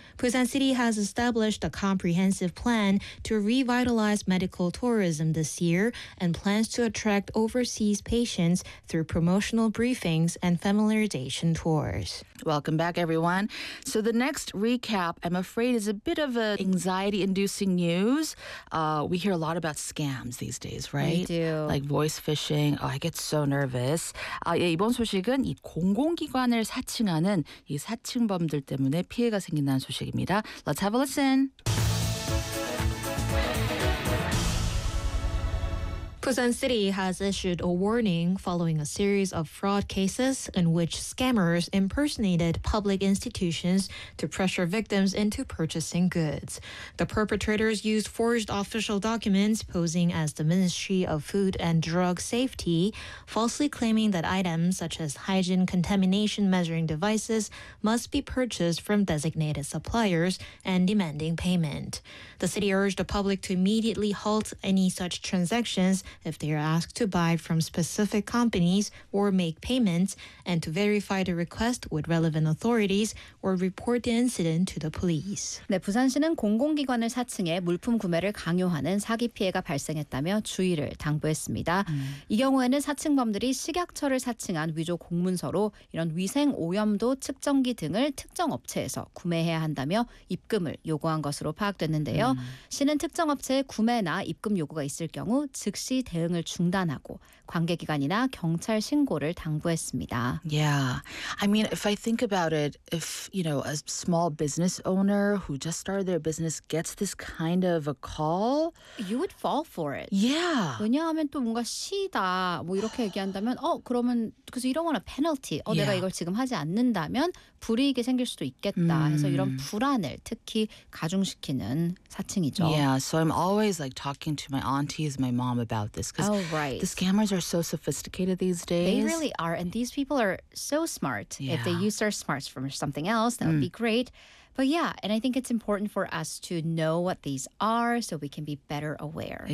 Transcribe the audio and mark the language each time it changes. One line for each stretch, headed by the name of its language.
English: Busan City has established a comprehensive plan to revitalize medical tourism this year and plans to attract overseas patients through promotional briefings and familiarization tours. Welcome back, everyone. So the next recap, I'm afraid, is a bit of an anxiety-inducing news. We hear a lot about scams these days, right? We do. Like voice phishing. Oh, I get so nervous.
Korean: 이번 소식은 이 공공기관을 사칭하는 이 사칭범들 때문에 피해가 생긴다는 소식입니다.
English: Let's have a listen. Busan City has issued a warning following a series of fraud cases in which scammers impersonated public institutions to pressure victims into purchasing goods. The perpetrators used forged official documents posing as the Ministry of Food and Drug Safety, falsely claiming that items such as hygiene contamination measuring devices must be purchased from designated suppliers and demanding payment. The city urged the public to immediately halt any such transactions if they are asked to buy from specific companies or make payments, and to verify the request with relevant authorities or report the incident to the police.
Korean: 네, 부산시는 공공기관을 사칭해 물품 구매를 강요하는 사기 피해가 발생했다며 주의를 당부했습니다. 이 경우에는 사칭범들이 식약처를 사칭한 위조 공문서로 이런 위생 오염도 측정기 등을 특정 업체에서 구매해야 한다며 입금을 요구한 것으로 파악됐는데요. 시는 특정 업체에 구매나 입금 요구가 있을 경우 즉시 대응을 중단하고 관계 기관이나 경찰 신고를 당부했습니다.
English: Yeah. I mean, if I think about it, if, you know, a small business owner who just started their business gets this kind of a call, you would fall for it. Yeah.
Korean: 왜냐하면 또 뭔가 시다. 뭐 이렇게 얘기한다면 그러면
English: because you don't want a penalty.
Korean: 내가 이걸 지금 하지 않는다면 불이익이 생길 수도 있겠다. 해서 이런 불안을 특히 가중시키는 사칭이죠.
English: Yeah. So I'm always like talking to my aunties, my mom about this because the scammers are so sophisticated these days. They really are, and these people are so smart. Yeah. If they use their smarts for something else, that would be great. But yeah, and I think it's important for us to know what these are so we can be better aware.